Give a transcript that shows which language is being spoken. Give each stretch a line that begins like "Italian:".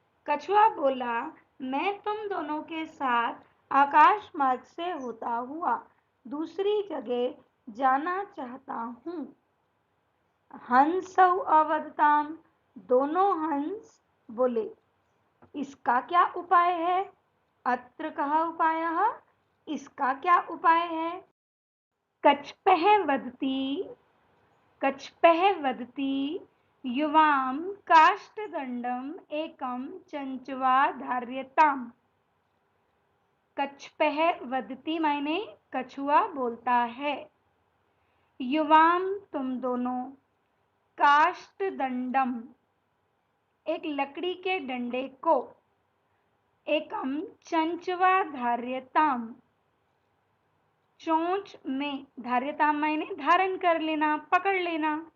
Hindi: कछुआ बोला, मैं तुम दोनों के साथ आकाश मार्ग से होता हुआ दूसरी जगह जाना चाहता हूं।
Sanskrit: हंसौ अवदताम,
Hindi: दोनों हंस बोले इसका क्या उपाय है।
Sanskrit: अत्र कः उपायः,
Hindi: इसका क्या उपाय है।
Sanskrit: कच्छपः वदति, कच्छपः वदति, युवां काष्ठदण्डम् एकं चञ्च्वा धार्यताम्। कच्छपः वदति
Hindi: माने कछुआ बोलता है, युवां तुम दोनों, काष्ठदण्डम एक लकड़ी के डंडे को,
Sanskrit: एकम चंचवा धार्यताम
Hindi: चोंच में, धार्यताम माने धारण कर लेना, पकड़ लेना।